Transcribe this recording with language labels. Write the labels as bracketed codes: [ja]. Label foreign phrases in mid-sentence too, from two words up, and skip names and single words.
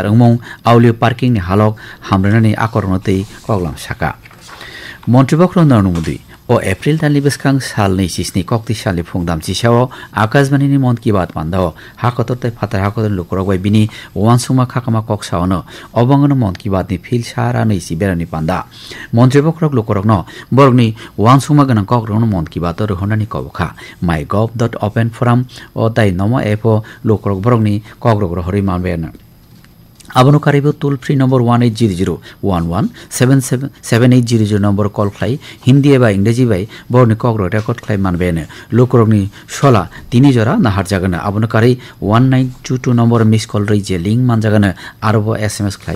[trp] अंमं आवली पार्किंनि हालक हामरनानि आकरनतै कगलाम साका मन्त्रिबक्र नरनुमुदि ओ एप्रिल दाननि बेसखां सालनि सिस्नि कक्ति सालनि फुंदाम चिसाव आकाशबाणीनि मन की बात पान्दाव हाकतरतै फातार हाकतन लुकरगबाय बिनि वानसुमा खाकामा कक्सावनो अबंगनो मन की बातनि फिल सारा नैसि बेरानि पान्दा मन्त्रि बक्रक लुकरगनो बरगनि वानसुमा गना कक्रगनो मन की बात रहनानि कबखा mygov.open forum ओ दाइ नमो एपो लुकरग बरगनि कक्रग रहरि मानबेन आबनो कारिबो [en] toll free number [trp] 180011777800 नम्बर कल खाइ हिन्दी एबा इंग्रेजी बाय बरनि कग्र रेकर्ड खाइ मानबेन लोकरगनि सला तिनि जरा नाहार जागोन आबनो कारि 1922 नम्बर [en] miss call [trp] रै जे लिंक मान जागोन आरोबो SMS खाइ